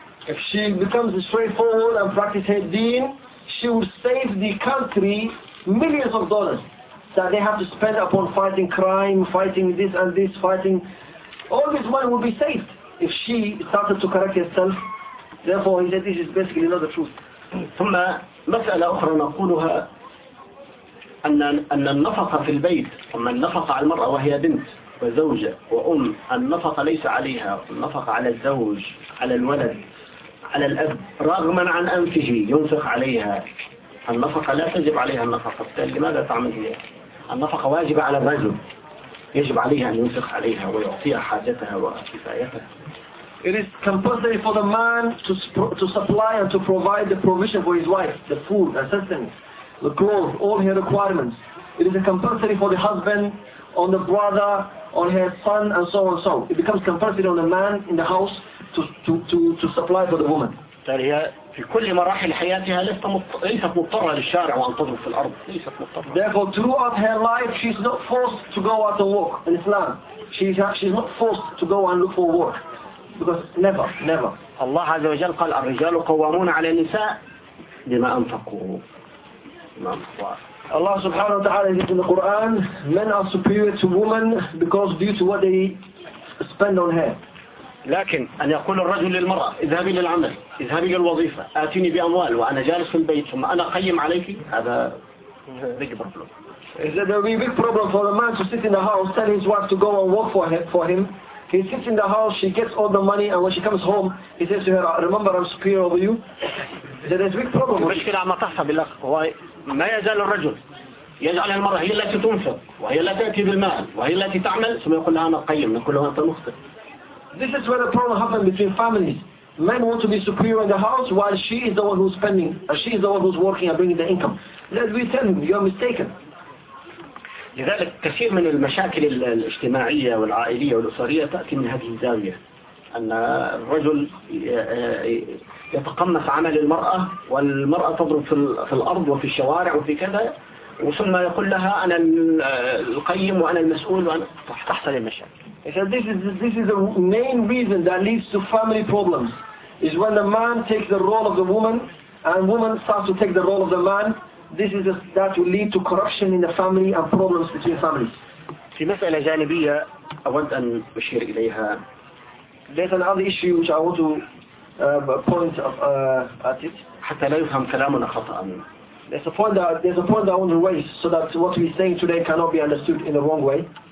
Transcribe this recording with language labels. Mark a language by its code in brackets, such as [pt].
[en] If she becomes straightforward and practices her deen, she will save the country millions of dollars that they have to spend upon fighting crime, fighting this and this, fighting. All this money will be saved if she started to correct herself. Therefore, he said this is basically not the truth. [ar] ثم مسألة أخرى نقولها, أن النفقة في البيت, ثم النفقة على المرأة وهي بنت وزوجة وأم, النفقة ليس عليها, النفقة على الزوج, على الولد, على الأب, رغما عن أنفه ينفق عليها. النفقة لا تجب عليها النفقة, لماذا تعمل هي؟ النفقة واجبة على الرجل, يجب عليها أن ينفق عليها ويعطيها حاجتها وكفايتها. [en] It is compulsory for the man to supply and to provide the provision for his wife, the food, the sustenance, the clothes, all her requirements. It is a compulsory for the husband, on the brother, on her son, and so on and so. It becomes compulsory on the man in the house to supply for the woman. [ar] هي في كل مراحل حياتها ليست مضطرة للشارع وأن تضرب في الأرض. [en] Therefore, throughout her life, she is not forced to go out and work in Islam. She is not forced to go and look for work. Because never. [ar] الله عز وجل قال الرجال قوامون على النساء بما أنفقوا. الله سبحانه وتعالى [en] says in the Quran, men are superior to women because due to what they spend on her. [ar] لكن أن يقول الرجل للمرأة اذهبي للعمل, اذهبي للوظيفة, آتيني بأموال وأنا جالس في البيت ثم أنا قيم عليك, هذا [en] big problem. Is that there will be big problem for the man to sit in the house, tell his wife to go and work for him? He sits in the house, she gets all the money, and when she comes home, he says to her, remember I'm superior over you. That is a big problem. The problem is not the problem. It's not the man. It's the woman who is the one who comes with the money, and the one who works, and the one who says, I'm a good man, and everyone is wrong. This is where the problem happens between families. Men want to be superior in the house, while she is the one who is spending, and she is the one who is working and bringing the income. Let me tell you, you are mistaken. [ar] لذلك كثير من المشاكل الاجتماعية والعائلية والأسرية تأتي من هذه الزاوية, أن الرجل يتقمص عمل المرأة والمرأة تضرب في الأرض وفي الشوارع وفي كذا, وثم يقول لها أنا القيم وأنا المسؤول وأنا تحصل المشاكل. [en] So this is the main reason that leads to family problems is when the man takes the role of the woman and woman starts to take the role of the man. This is that will lead to corruption in the family and problems between families. [ar] في مسألة جانبية أود أن أشير إليها. [en] There's another issue which I want to point at it. [ar] حتى لا يفهم كلامنا خطأ. [en] There's a point that I want to raise so that what we're saying today cannot be understood in the wrong way.